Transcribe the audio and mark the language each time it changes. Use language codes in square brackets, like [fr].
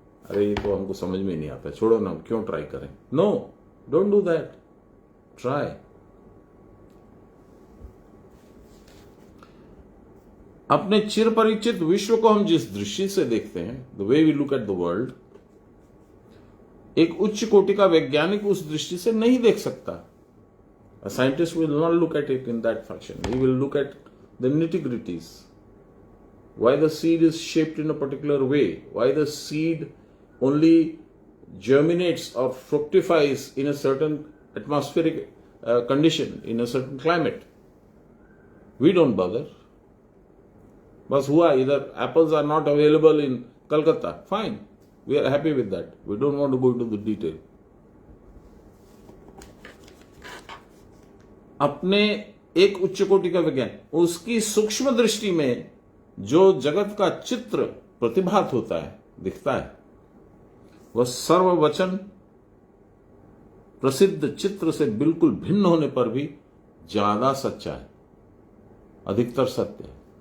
[hi] अरे ये तो हमको समझ में नहीं आता, छोड़ो ना, क्यों ट्राई करें। [en] No, don't do that, try. [hi] अपने चिर परिचित विश्व को हम जिस दृष्टि से देखते हैं, [en] the way we look at the world, [hi] एक उच्च कोटि का वैज्ञानिक उस दृष्टि से नहीं देख सकता। [en] A scientist will not look at it in that fashion. He will look at the nitty-gritties. Why the seed is shaped in a particular way, why the seed only germinates or fructifies in a certain atmospheric condition, in a certain climate. We don't bother. [hi] बस हुआ, इधर [en] apples are not available in Calcutta. Fine. We are happy with that. We don't want to go into the detail. [hi] अपने एक उच्च कोटि का विज्ञान, उसकी सूक्ष्म दृष्टि में जो जगत का चित्र प्रतिभात होता है, दिखता है, वह सर्ववचन प्रसिद्ध चित्र से बिल्कुल भिन्न होने पर भी ज्यादा सच्चा है, अधिकतर सत्य है।